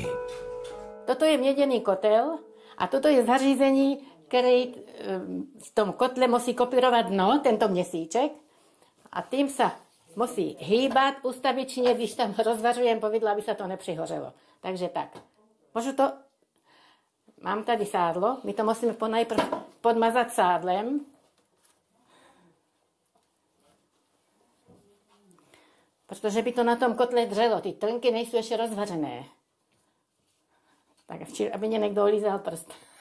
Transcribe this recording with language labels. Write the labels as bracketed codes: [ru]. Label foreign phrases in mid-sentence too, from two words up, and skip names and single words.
[sk] Toto je miedený kotel a toto je zařízení, ktorý v tom kotle musí kopírovať dno, [cs] tento měsíček, [sk] a tým sa musí hýbať ustavične, když tam rozvařujem povidla, aby sa to nepřihořelo. Takže tak. Môžu to... [cs] Mám tady sádlo, [sk] my to musíme najprv podmazať sádlem. [cs] Protože by to na tom kotle dřelo. Ty trnky nejsou ještě rozvařené. Tak aby mě někdo olízal prst.